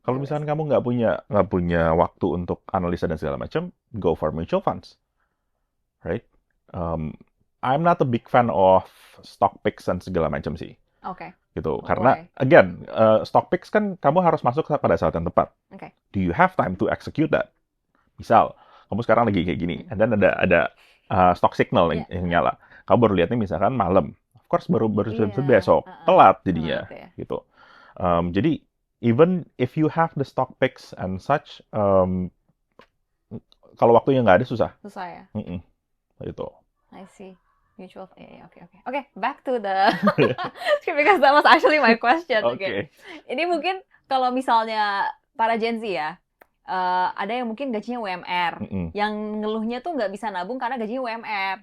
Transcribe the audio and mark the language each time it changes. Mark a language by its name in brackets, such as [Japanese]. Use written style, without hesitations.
[Indonesian] Kalau misalnya kamu nggak punya waktu untuk analisa dan segala macam, [English] go for mutual funds, right? I'm not a big fan of stock picks [Indonesian] dan segala macam sih. Oke. Gitu. Karena again, stock picks kan kamu harus masuk pada saat yang tepat. [English] Okay. Do you have time to execute that? [Indonesian] Misal, kamu sekarang lagi kayak gini, [English] and then [Indonesian] ada stock signal yang nyala. Kamu baru lihatnya misalkan malam. Of course baru besok, telat jadinya, gitu. [English] Jadi even if you have the stock picks and such, [Indonesian] kalau waktunya nggak ada susah. Susah ya. Gitu. [English] I see. Mutual. Okay. Back to the because that was actually my question. Okay. [Indonesian] Ini mungkin kalau misalnya para Gen Z ya, ada yang mungkin gajinya UMR, yang ngeluhnya tuh nggak bisa nabung karena gajinya UMR.